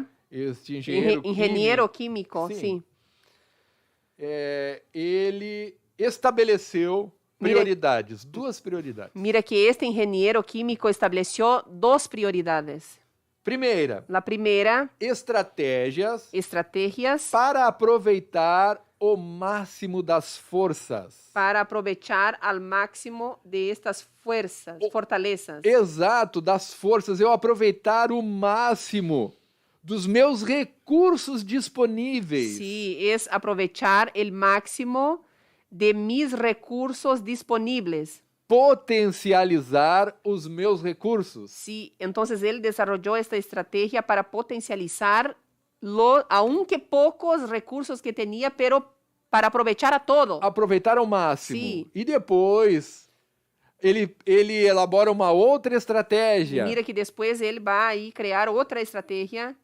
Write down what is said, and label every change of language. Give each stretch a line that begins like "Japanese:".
Portuguese: este engenheiro químico, sim. Ele estabeleceu prioridades, duas prioridades.
Spanish: Mira que este ingeniero químico estableció dos prioridades.
Portuguese: Primeira,
Spanish: La primera,
Portuguese: estratégias para aproveitar o máximo das forças.
Spanish: Para aprovechar al máximo de estas fortalezas.
Portuguese: Exato, das forças. Eu aproveitar o máximo dos meus recursos disponíveis.
Spanish: Sí, es aprovechar el máximo de mis recursos disponibles.
Portuguese: Potencializar os meus recursos.
Spanish: Sí, entonces él desarrolló esta estrategia para potencializar aunque pocos recursos que tenía, pero para aprovechar a todo.
Portuguese: Aproveitar ao máximo.
Spanish: Sí.
Portuguese: E depois, ele elabora uma outra estratégia.
Spanish: Mira que
Portuguese: depois ele vai aí criar outra estratégia